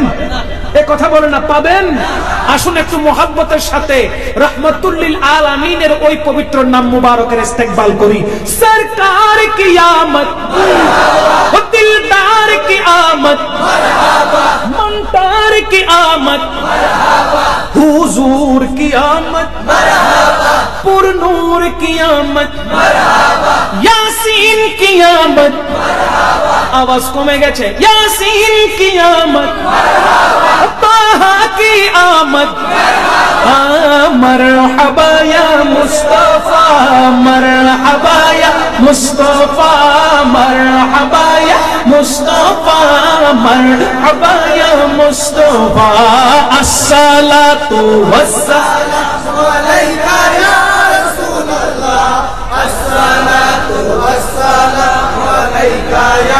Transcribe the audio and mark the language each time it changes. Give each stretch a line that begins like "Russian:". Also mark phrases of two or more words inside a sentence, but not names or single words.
Bangla: এ কথা বলেন না, পাবেন? আসুন একটু মোহাব্বতের সাথে রাহমাতুল লিল আলামিনের ওই পবিত্র নাম মুবারকের ইস্তেকবাল করি।
Urdu: سرکار کی آمد، دلدار کی آمد, کی آمد حضور کی آمد پر نور کی آمد یاسین کی آمد آواز
Bangla: কমে গেছে
Urdu: یاسین کی آمد طه کی آمد مرحبا
Arabic: یا مصطفی مرحبا یا مصطفی مرحبا یا مصطفی مرحبا یا مصطفی الصلاۃ والسلام علیکا یا رسول اللہ الصلاۃ والسلام علیکا یا